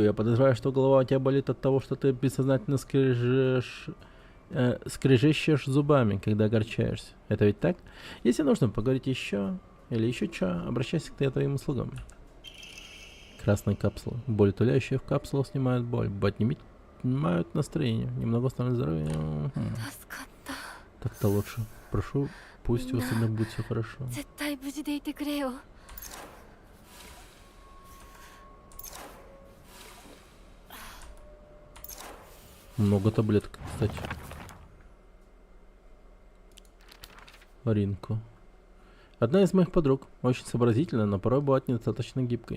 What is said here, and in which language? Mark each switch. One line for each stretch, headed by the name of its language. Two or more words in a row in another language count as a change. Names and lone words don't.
Russian: Я подозреваю, что голова у тебя болит от того, что ты бессознательно скрежещешь зубами, когда огорчаешься. Это ведь так? Если нужно поговорить еще или еще что, обращайся к твоим услугам. Красная капсула. Болеутоляющие в капсулу снимают боль. Поднимают настроение. Немного восстанавливают здоровье.
Japanese: 助かった
Russian: Так-то лучше. Прошу, пусть у вас всегда будет все хорошо.
Japanese: 絶対無事でいてくれよ
Russian: Много таблеток, кстати. Ринку. Одна из моих подруг, очень сообразительная, но порой бывает недостаточно гибкой.